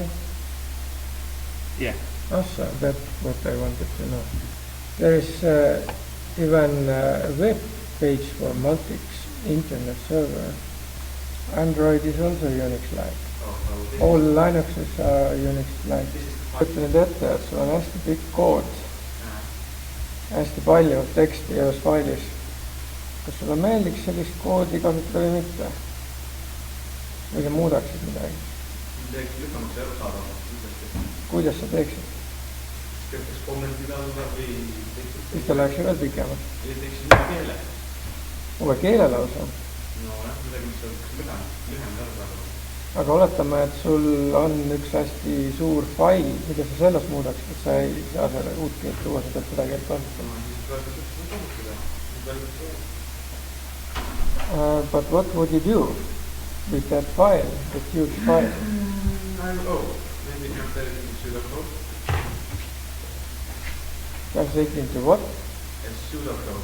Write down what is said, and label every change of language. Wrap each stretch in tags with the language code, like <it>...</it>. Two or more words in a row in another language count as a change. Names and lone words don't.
<en>Yeah. Also, that's what I wanted to know. There is even a web page for Multics internet server. Android is also Unix-like. All Linuxes are Unix-like.</en> <et>Kujutan ette, et sul on hästi pikk kood, hästi palju teksti ühes failis. Kas sulle meeldiks sellist koodi kasutada või mitte? Või sa muudaksid midagi? Teeks lükamaks ja arusaadavaks. Kuidas sa teeksid? Teeks kommentid alla või... Siis ta läheks veel pikemalt. Teeks uue keele. Uue keele lausa? No jah, midagi, mis on lühem ja arusaadavaks. Aga oletame, et sul on üks hästi suur fail, mida sa selles muudaksid, et sa ei saa selle uut keelt tuua, sa pead seda keelt kasutama.</et> <en>But what would you do with that file, that huge file? Maybe translate it into pseudocode. Translate into what? Pseudocode.</en>